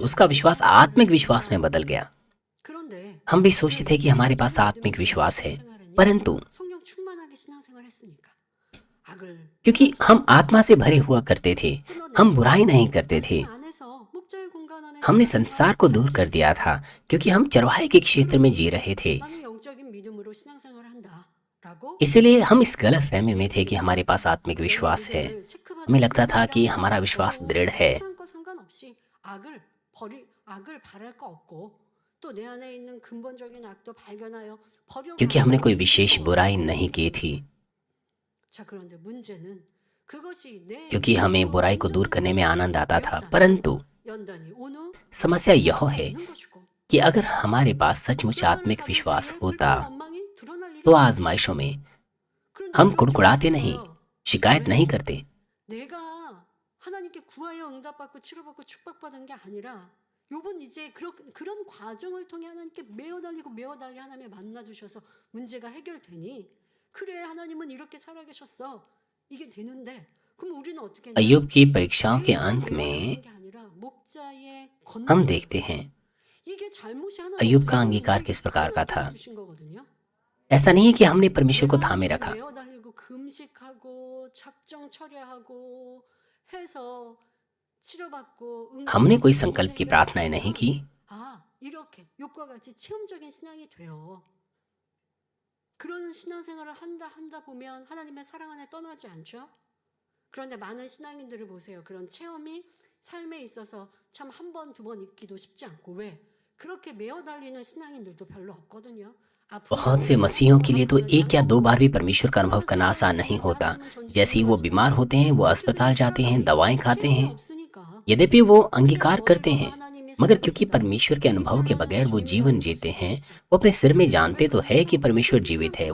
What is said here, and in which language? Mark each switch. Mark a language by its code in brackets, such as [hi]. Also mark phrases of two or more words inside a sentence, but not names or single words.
[hi] उसका विश्वास आत्मिक विश्वास में बदल गया। हम भी सोचते थे कि हमारे पास आत्मिक विश्वास है, परंतु क्योंकि हम आत्मा से भरे हुआ करते थे, हम बुराई नहीं करते थे, हमने संसार को दूर कर दिया था, क्योंकि हम चरवाहे के क्षेत्र में जी रहे थे। इसलिए हम इस गलत फहमी में थे कि हमारे पास आत्मिक विश्वास है। हमें लगता था कि हमारा विश्वास दृढ़ है। [ko] 또 내 안에 있는 근본적인 악도 발견하여 버려고 [hi] क्योंकि [ko] 하는 [hi] हमने कोई [ko] 것이 [hi] विशेष [ko] 있고. [hi] बुराई नहीं की थी, [ko] 자, 그런데 문제는 그것이 내 [hi] क्योंकि हमें [ko] 믿음으로 [hi] बुराई को दूर करने में आनंद आता था। [ko] 되었다면 [hi] परंतु [ko] 연단이 오는 [hi] समस्या यह [ko] 이유가 [hi] है [ko] 있는 것이고, [hi] कि अगर हमारे पास सचमुच [ko] 연단을 [hi] आत्मिक [ko] 받을 [hi] विश्वास [ko] 때에 [hi] होता [ko] 불평 원망이 드러날 일이 [hi] तो [ko] 없어요. [hi] आजमाइशों में [ko] 그런데 [hi] हम [ko] 그렇지 [hi] कुड़कुड़ाते नहीं, [ko] 못했어요. [hi] शिकायत [ko] 왜? [hi] नहीं करते, [ko] 내가 하나님께 구하여 응답받고 치료받고 축복받은 게 아니라 욥은 이제 그런 과정을 통해 하나님께 매어 달리 하나님을 만나 주셔서 문제가 해결되니, 그래 하나님은 이렇게 살아계셨어, 이게 되는데, 그럼 우리는 어떻게 했냐? [hi] अय्यूब की परीक्षाओं के [ko] 내가 [hi] अंत [ko] 매어 [hi] में [ko] 달리는 게 아니라 목자의 [hi] हम [ko] 권능. [hi] देखते हैं [ko] 이게 잘못이 하나도 [hi] अय्यूब [ko] 없어요. [hi] का [ko] 하나님은 [hi] अंगीकार [ko] 우리에게 [hi] किस प्रकार का था। [ko] 권능을 주신 거거든요. [hi] ऐसा नहीं है कि हमने परमेश्वर को [ko] 내가 [hi] थामे [ko] 하나님께 [hi] रखा, [ko] 매어 달리고 금식하고 작정 철회하고 해서 치료받고 [hi] हमने कोई [ko] 응답받고 [hi] संकल्प की [ko] 문제 [hi] प्रार्थनाएं नहीं [ko] 해결되면, [hi] की, [ko] 아, 이렇게 욥과 같이 체험적인 신앙이 돼요. 그런 신앙생활을 한다 보면 하나님의 사랑 안에 떠나지 않죠. 그런데 많은 신앙인들을 보세요. 그런 체험이 삶에 있어서 참 한 번, 두 번 있기도 쉽지 않고, 왜? 그렇게 매어 달리는 신앙인들도 별로 없거든요. [hi] बहुत से मसीहों के लिए तो एक या दो बार भी परमेश्वर का अनुभव करना आसान नहीं होता। जैसे ही वो बीमार होते हैं, वो अस्पताल जाते हैं, दवाएं खाते हैं, यद्यपि वो अंगीकार करते हैं, मगर क्योंकि परमेश्वर के अनुभव के बगैर वो जीवन जीते हैं, वो अपने सिर में जानते तो है कि परमेश्वर जीवित है।